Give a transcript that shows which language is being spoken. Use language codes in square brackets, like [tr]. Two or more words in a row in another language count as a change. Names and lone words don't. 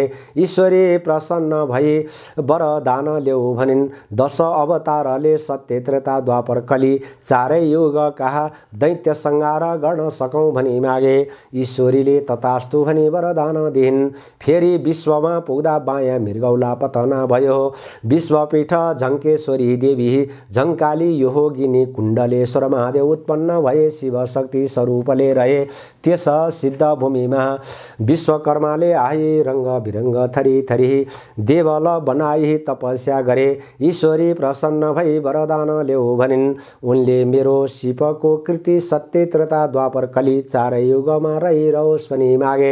[ne] ईश्वरी प्रसन्न भई वरदान ल्याऊ भनिन्। 10 अवतारले सत्य त्रेता द्वापर कली चारै युगका दैत्य संहार गर्न सकौँ भनी मागे। ईश्वरीले तथास्तु भनी वरदान दिन्। फेरि विश्वमा पुग्दा बायाँ मृगौला पतना भयो। विश्वपीठ झङ्केश्वरी देवी झङ्काली योगिनी कुण्डलेश्वर महादेव उत्पन्न भए शिवशक्ति स्वरूपले रहे। त्यस सिद्ध भूमिमा विश्वकर्माले आई रङ्ग बिरङ्ग थरी थरी देवल बनाई तपस्या गरे। ईश्वरी प्रसन्न भई वरदान ल्याऊ भनिन्। उनले मेरो शिवको कृति सत्य त्रेता द्वापर कली चारै युगमा रहिरहोस् भनी मागे।